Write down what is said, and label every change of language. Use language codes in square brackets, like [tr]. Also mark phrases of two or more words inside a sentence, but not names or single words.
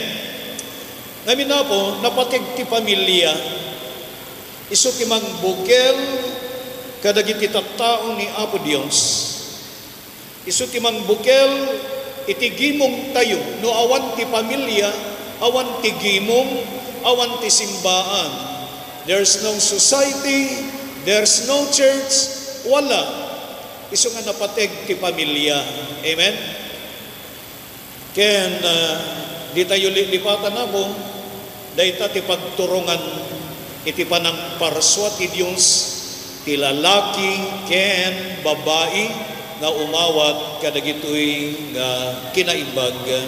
[ilo] Ngamin na po, napateg ti pamilya, iso ti mangbugel, kadagiti tattao ni Apo Dios. Iso ti mangbugel, iti gimong tayo, no awan ti pamilya, awan ti gimong, awan ti simbaan. [en] There's no society, there's no church, wala. [ilo] Iso nga napateg ti pamilya. Amen? Ken, di tayo lipatan na po, dahita ti pagturungan, iti panang parswa ti Diyos, ti lalaki, ken, babae, nga umawat kadagitoy nga kinaimbag.